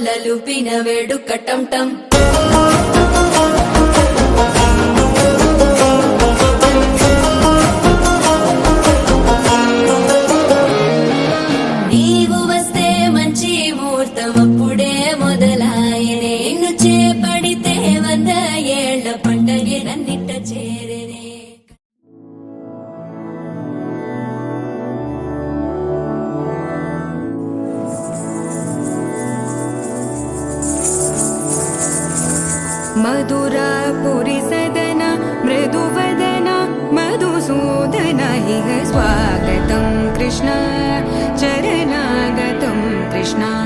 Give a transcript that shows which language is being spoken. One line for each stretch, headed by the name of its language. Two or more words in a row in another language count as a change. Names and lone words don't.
Telugu: చూపిన వేడుక టం టం నీవు వస్తే మంచి ముహూర్తం అప్పుడే మొదలాయనే నిన్ను చేపడితే 100 ఏళ్ల పండగే నన్నిట్ట చేరేనే
Sanskrit: मधुरापुरी सदन मृदुवदन मधुसूदन इह स्वागतं कृष्ण चरणागतं कृष्ण